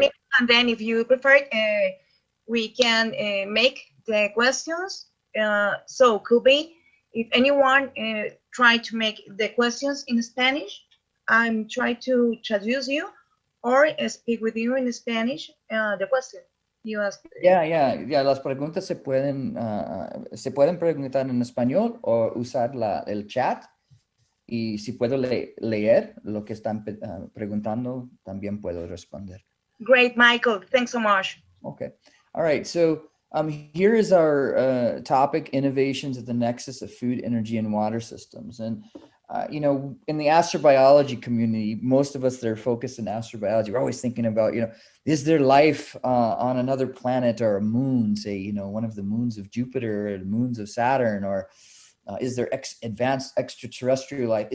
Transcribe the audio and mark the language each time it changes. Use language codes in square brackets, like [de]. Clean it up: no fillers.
[en] minutes, and then if you prefer, we can make the questions. So could be, if anyone try to make the questions in Spanish, I'm trying to traduce you or speak with you in Spanish the question you asked. [es] Ya, las preguntas se pueden preguntar en español o usar el chat. Y si puedo leer lo que están preguntando, también puedo responder. [en] Great, Michael. Thanks so much. Okay. All right. So here is our topic, innovations at the nexus of food, energy, and water systems. And, you know, in the astrobiology community, most of us that are focused in astrobiology, we're always thinking about, you know, is there life on another planet or a moon, say, you know, one of the moons of Jupiter or the moons of Saturn, or is there advanced extraterrestrial life?